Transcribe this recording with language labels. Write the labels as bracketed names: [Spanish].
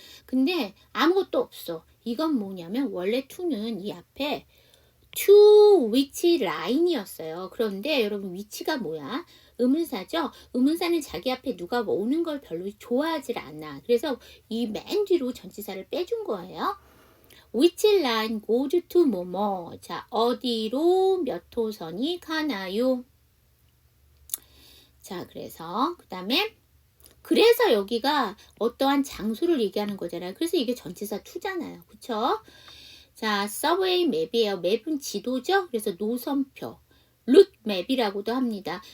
[Korean] 근데 아무것도 없어. 이건 뭐냐면 원래 to는 이 앞에 [English] to which line [Korean] 이었어요. 그런데 여러분, 위치가 뭐야? 의문사죠? 의문사는 자기 앞에 누가 오는 걸 별로 좋아하질 않아. 그래서 이 맨 뒤로 전치사를 빼준 거예요. [English] Which line goes to [Korean] 뭐뭐. 자, 어디로 몇 호선이 가나요? 자, 그래서 그 다음에 그래서 여기가 어떠한 장소를 얘기하는 거잖아요. 그래서 이게 전치사 to잖아요. 그쵸? 자, 서브웨이 맵이에요. 맵은 지도죠? 그래서 노선표, 루트 맵이라고도 합니다.